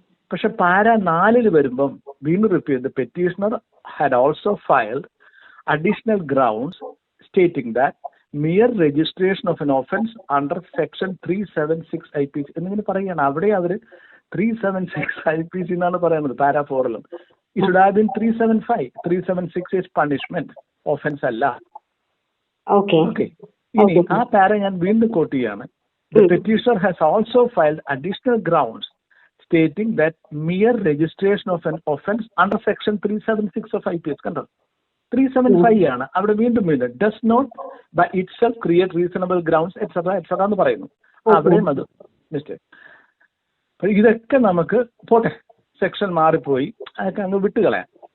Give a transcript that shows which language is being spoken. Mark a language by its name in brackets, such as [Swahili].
[Malayalam] പക്ഷെ പാര 4 വരുമ്പം വീണ്ടും repeat, [English] petitioner had also filed additional grounds stating that mere registration of an offence under section 376 IPC [Malayalam] എന്നിങ്ങനെ പറയുകയാണ്. അവിടെ അവർ 376 IPC എന്നാണ് പറയുന്നത് പാര 4ലും. [English] It should have been 375. 376 is punishment, offense അല്ല. Okay. [Malayalam] ഇനി ആ പാര ഞാൻ വീണ്ടും കോട്ട് ചെയ്യാണ്. [English] The petitioner has also filed additional grounds stating that mere registration of an offense under section 376 of IPS, [Malayalam] കണ്ടോ, 375 ആണ്. അവിടെ വീണ്ടും [English] does not by itself create reasonable grounds etc [Malayalam] എന്ന് പറയുന്നു. അവിടെയും അത് മിസ്റ്റേക്ക്. ഇതൊക്കെ നമുക്ക് പോട്ടെ, സെക്ഷൻ മാറിപ്പോയി, അതൊക്കെ അങ്ങ് വിട്ടുകളയാം.